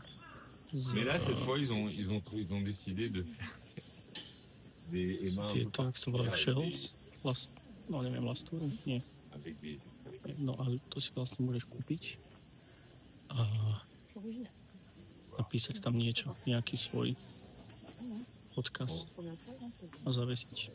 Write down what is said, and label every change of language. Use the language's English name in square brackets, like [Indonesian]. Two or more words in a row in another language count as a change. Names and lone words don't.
[French] Mais là, cette fois, ils ont décidé de faire des aimants. [Slovak] Tieto, ak som volal shells. No, neviem, lastúru? Nie. No, ale to si vlastne môžeš kúpiť a napísať tam niečo, nejaký svoj odkaz a zavesiť.